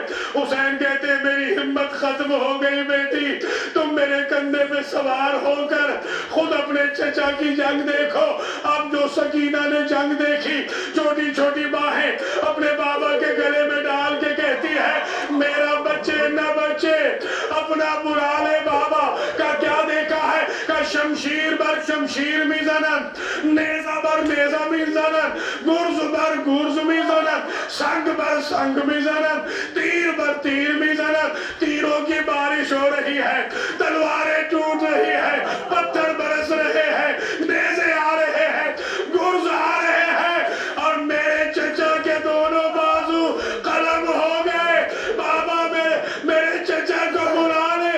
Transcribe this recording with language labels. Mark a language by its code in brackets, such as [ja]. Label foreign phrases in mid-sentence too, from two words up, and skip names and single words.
[ur] حسین کہتے میری ہمت ختم ہو گئی بیٹی, تم میرے کندھے پہ سوار ہو کر خود اپنے چچا کی جنگ دیکھو. اب جو سکینہ نے جنگ دیکھی, چھوٹی چھوٹی باہیں اپنے بابا کے گلے میں ڈال کے کہتی ہے میرا بچے نہ بچے, اپنا برا لے. بابا کا کیا دیکھا ہے کہ [fa] شمشیر بر شمشیر می زنن, نیزہ بر نیزہ می زنن, گرز بر گرز می زنن, سنگ بر سنگ می زنن, تیر بر تیر می زنن. [ur] تیروں کی بارش ہو رہی ہے, تلواریں ٹوٹ رہی ہے, پتھر برس رہے ہیں, نیزے آ رہے ہیں, گرز آ رہے ہیں, اور میرے چچا کے دونوں بازو قلم ہو گئے. بابا میرے چچا کو بلا لے.